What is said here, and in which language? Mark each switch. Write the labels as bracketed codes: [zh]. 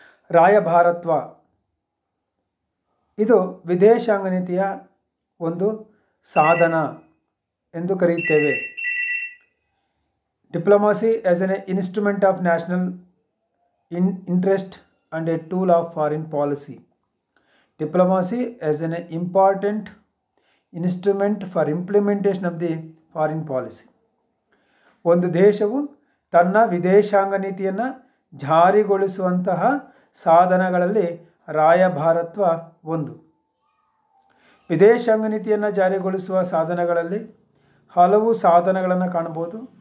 [kn] ರಾಯಭಾರತ್ವ ಇದು ವಿದೇಶಾಂಗ ನೀತಿಯ ಒಂದು ಸಾಧನ ಎಂದು ಕರೆಯುತ್ತೇವೆ. [en] Diplomacy as an instrument of national interest and a tool of foreign policy. Diplomacy as an important instrument for implementation of the foreign policy. [kn] ಒಂದು ದೇಶವು ತನ್ನ ವಿದೇಶಾಂಗ ನೀತಿಯನ್ನು ಜಾರಿಗೊಳಿಸುವಂತಹ ಸಾಧನಗಳಲ್ಲಿ ರಾಯಭಾರತ್ವ ಒಂದು. ವಿದೇಶಾಂಗ ನೀತಿಯನ್ನು ಜಾರಿಗೊಳಿಸುವ ಸಾಧನಗಳಲ್ಲಿ ಹಲವು ಸಾಧನಗಳನ್ನು ಕಾಣಬಹುದು.